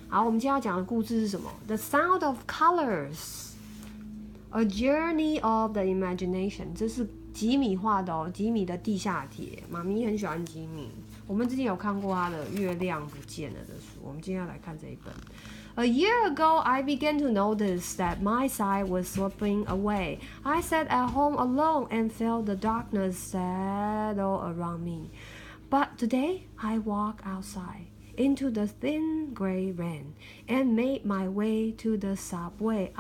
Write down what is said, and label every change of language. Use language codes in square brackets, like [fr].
[zh] 好，我们今天要讲的故事是什么 ？The Sound of Colors, A Journey of the Imagination。这是吉米画的哦，吉米的地下铁。妈咪很喜欢吉米，我们之前有看过他的《月亮不见了》的书，我们今天要来看这一本。 [en] A year ago, I began to notice that my sight was slipping away. I sat at home alone and felt the darkness settle around me. But today, I walked outside into the thin gray rain and made my way to the subway.